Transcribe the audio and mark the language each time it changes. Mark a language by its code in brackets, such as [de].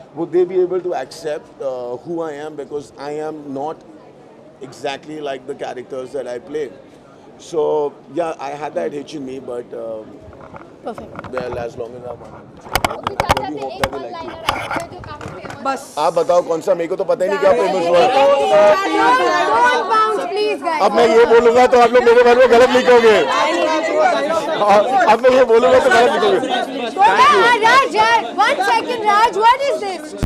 [en] Would they be able to accept who I am, because I am not exactly like the characters that I play. So yeah, I had that hitch in me, but Perfect. well, as long as I really hope that they like it. [hi] बस आप बताओ कौन सा, मेरे को तो पता ही नहीं क्या फेमस हुआ है। अब मैं ये बोलूंगा तो आप लोग मेरे बारे में गलत लिखोगे, अब मैं ये बोलूंगा तो गलत लिखोगे। [en] Raj, 1 second, Raj, what is this?